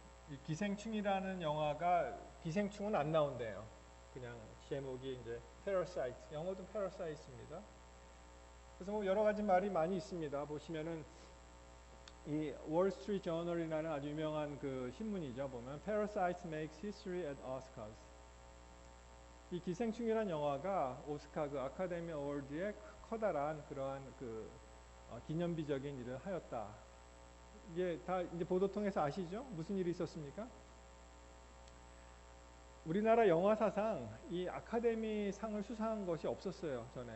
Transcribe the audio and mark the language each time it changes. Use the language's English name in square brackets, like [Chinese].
[Korean] 이 기생충이라는 영화가 기생충은 안 나온대요. 그냥 제목이 이제 Parasite, 영어도 Parasite입니다. 그래서 여러 가지 말이 많이 있습니다. 보시면은 이 월스트리트 저널이라는 아주 유명한 그 신문이죠. 보면 [English] Parasite makes history at Oscars. [Korean] 이 기생충이라는 영화가 오스카 그 아카데미 어워드에 커다란 그러한 그 기념비적인 일을 하였다. 이게 다 이제 보도 통해서 아시죠? 무슨 일이 있었습니까? 우리나라 영화 사상 이 아카데미 상을 수상한 것이 없었어요, 전에.